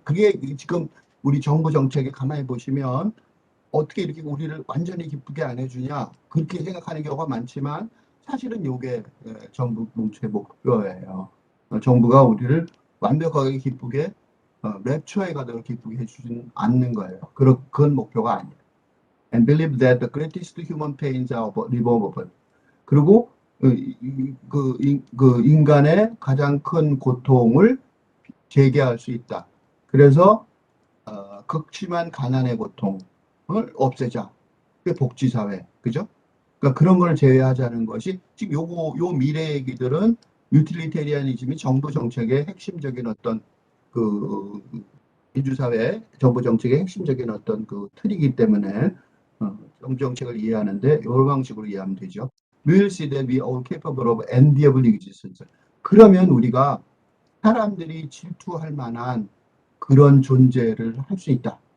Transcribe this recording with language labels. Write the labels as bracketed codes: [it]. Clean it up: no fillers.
[ko] 그게 지금 우리 정부 정책에 가만히 보시면 어떻게 이렇게 우리를 완전히 기쁘게 안 해주냐. 그렇게 생각하는 경우가 많지만 사실은 이게 정부 정책의 목표예요. 정부가 우리를 완벽하게 기쁘게 랩처에 가도록 기쁘게 해주지는 않는 거예요. 그건 목표가 아니에요. [en] And believe that the greatest human pains are removable. [ko] 그리고 그 인간의 가장 큰 고통을 재개할 수 있다. 그래서 극심한 가난의 고통을 없애자. 그게 복지사회, 그죠? 그러니까 그런 걸 제외하자는 것이 지금 요 미래 얘기들은 유틸리테리아니즘이 정부 정책의 핵심적인 어떤 그 민주사회 정부 정책의 핵심적인 어떤 그 틀이기 때문에 정부 정책을 이해하는데 이런 방식으로 이해하면 되죠. [en] We will see that we are all capable of enviable existence. [ko] 그러면 우리가 사람들이 질투할 만한 그런 존재를 할 수 있다.